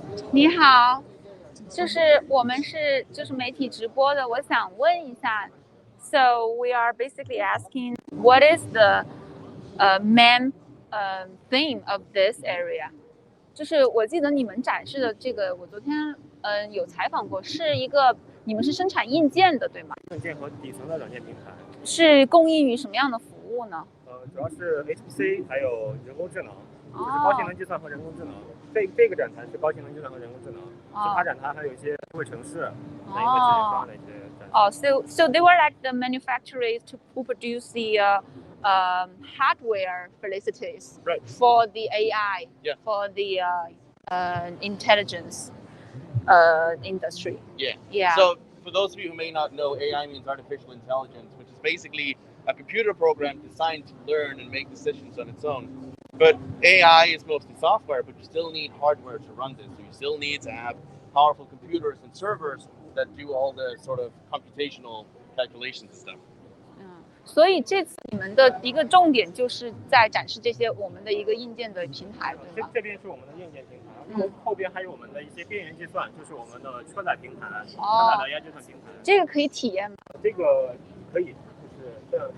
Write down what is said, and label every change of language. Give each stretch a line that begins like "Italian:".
Chinese: 你好，我们是媒体直播的，我想问一下
English: ，So we are basically asking what is the main theme of this area？
Chinese: 就是我记得你们展示的这个，我昨天有采访过，是一个你们是生产硬件的，对吗？硬件和底层的软件平台。是供应于什么样的服务呢？主要是 HPC 还有人工智能，就是高性能计算和人工智能。这个展台是高性能计算和人工智能，其他展台还有一些智慧城市、一个解决方案的一些展台。
English: So they were like the manufacturers who produce the hardware facilities for the AI, for the intelligence industry. Yeah. So for those of you who may not know, AI means artificial intelligence, which is basically a computer program designed to learn and make decisions on its own. But AI is mostly software, but you still need hardware to run this. So you still need to have powerful computers and servers that do all the sort of computational calculations and stuff.
Chinese: 所以这次你们的一个重点就是在展示这些我们的一个硬件的平台，对吗？这边是我们的硬件平台，后边还有我们的一些边缘计算，就是我们的车载平台、车载的 AI 计算平台。这个可以体验吗？这个可以，就是